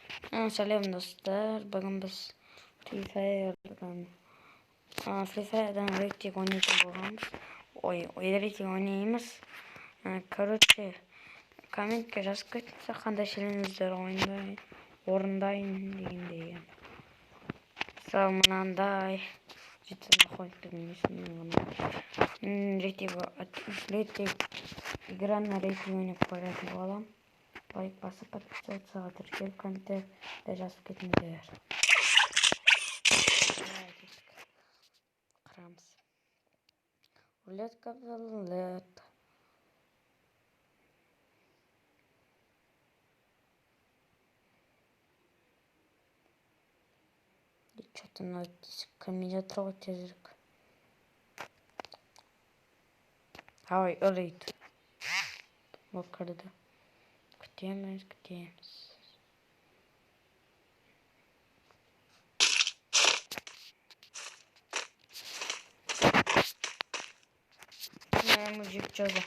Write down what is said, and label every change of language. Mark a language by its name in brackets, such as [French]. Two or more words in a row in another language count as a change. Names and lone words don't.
[Kazakh] Сәлем достар, бүгін біз Free Fire'дан рейтинг ойнайтын болғанбыз. Рейтинг ойнаймыз. Короче, комментке жазып кетіңіздер, қандай челендждер орындайын дегендей. Мысалы, мынандай [Russian] игра на рейтинг [Kazakh] ойнап көретін болам. Лайк басып, подписываться, тіркеліп, комменттерде жазып кетіңіздер. Қырамыз. Рулетка рулет. [Russian] И что-то надо комедия трогать тезірік. [Kazakh] Ой, өлейді. Ол кірді. Күтеміз. [Russian] Мужик, что за?